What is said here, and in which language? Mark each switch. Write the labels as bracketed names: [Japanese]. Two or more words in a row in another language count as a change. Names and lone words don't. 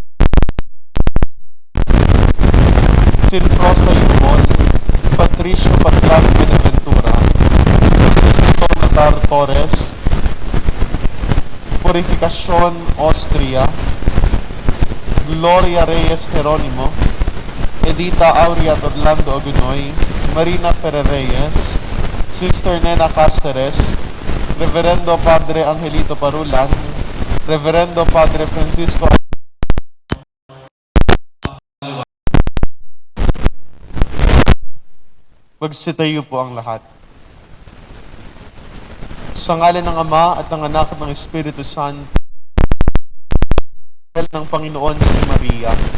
[Filipino] Sinfrosa Yumol, Patricio Patlan Benaventura, Jacinto Natar Torres, Purificación Austria, Gloria Reyes Jerónimo, Edita Aurea Orlando Agunoy, Marina Ferrer-Reyes, Sister Nena Cáceres, Reverendo Padre Angelito Parulan, Reverendo Padre Francisco. Magsitayo po ang lahat. Sa ngalan ng Ama at ng Anak at ng Espiritu Santo, ng Panginoon si Maria.